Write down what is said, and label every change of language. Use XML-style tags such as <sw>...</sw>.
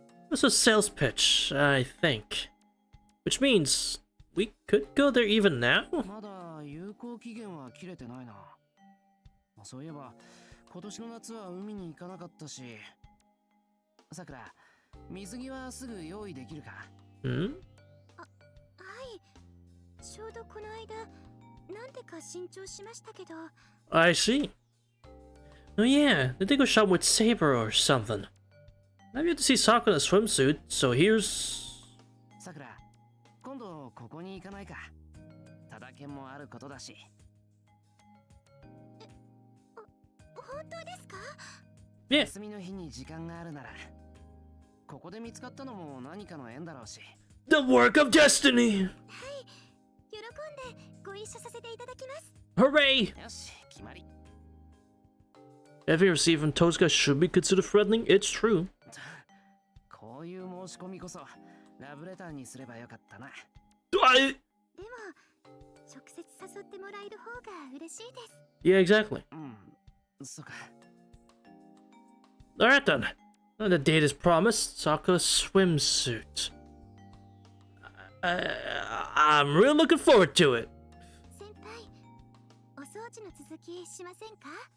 <en>This was a sales pitch, I think. Which means we could go there even now?</en> <ja>まだ有効期限は切れてないな。そういえば今年の夏は海に行かなかったし。さくら、水着はすぐ用意できるか？はい。ちょうどこの間、なんでか新調しましたけど。</ja> <en>I see. Oh yeah, did they go shopping with Saber or something? I've yet to see Sakura in a swimsuit, so here's...</en> <ja>さくら、今度ここに行かないか。ただけもあることだし。本当ですか？</ja> <en>Yeah.</en> <ja>休みの日に時間があるならここで見つかったのも何かの縁だろうし。</ja> <en>The work of destiny!</en> <ja>喜んでご一緒させていただきます。</ja> <en>Hooray!</en> <ja>よし、決まり。</ja> <en>Everything received from Tosca should be considered threatening. It's true.</en> <ja>こういう申し込みこそラブレターにすればよかったな。</ja> <en>I...</en> <ja>でも直接誘ってもらえる方が嬉しいです。</ja> <en>Yeah, exactly.</en> <ja>そうか。</ja> <en>Alright then. The date is promised. Sakura swimsuit. I'm really looking forward to it.</en> <ja>先輩、お掃除の続きしませんか？</ja>